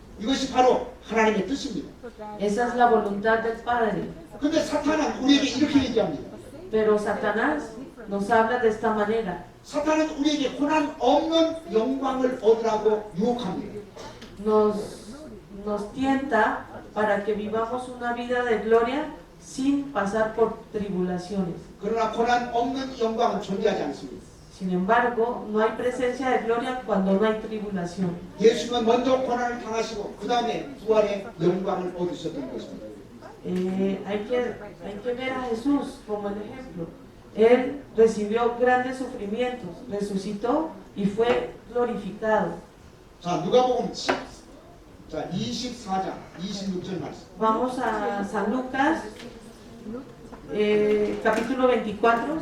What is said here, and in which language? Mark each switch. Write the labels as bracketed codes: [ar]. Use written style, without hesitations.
[ko] 이것이 바로 하나님의 뜻입니다. [es] Esa es la voluntad del Padre. [ko] 근데 사탄은 우리에게 이렇게 얘기합니다. [es] Pero Satanás nos habla de esta manera. [ko] 사탄은 우리에게 고난 없는 영광을 얻으라고 유혹합니다. [es] Nos tienta para que vivamos una vida de gloria sin pasar por tribulaciones. [ko] 그러나 고난 없는 영광은 존재하지 않습니다. [es] Sin embargo, no hay presencia de gloria cuando no hay tribulación. [ko] 예수님은 먼저 고난을 당하시고 그 다음에 부활의 영광을 얻으셨던 것입니다. [es] Hay que ver a Jesús como el ejemplo. Él recibió grandes sufrimientos, resucitó y fue glorificado. [ko] 자, 누가복음 24장 26절 말씀. [es] Vamos a San Lucas, capítulo 24.